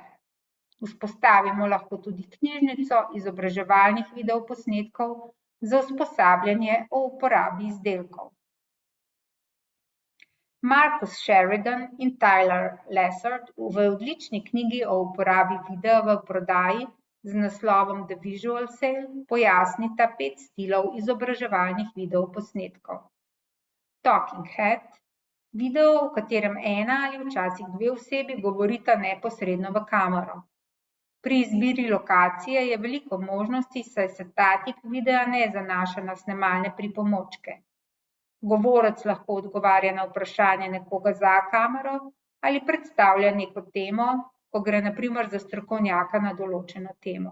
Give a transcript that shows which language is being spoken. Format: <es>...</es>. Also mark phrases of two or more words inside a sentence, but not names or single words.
<sl>Vzpostavimo lahko tudi knjižnico izobraževalnih videoposnetkov za usposabljanje o uporabi izdelkov. Marcus Sheridan in Tyler Lessard v odlični knjigi o uporabi videa v prodaji z naslovom The Visual Sale pojasnita 5 stilov izobraževalnih videoposnetkov.</sl> <en>Talking head, video,</en> <sl>v katerem ena ali včasih 2 osebi govorita neposredno v kamero. Pri izbiri lokacije je veliko možnosti, saj se ta tip videa ne zanaša na snemalne pripomočke. Govorec lahko odgovarja na vprašanje nekoga za kamero ali predstavlja neko temo, ko gre na primer za strokovnjaka na določeno temo.</sl>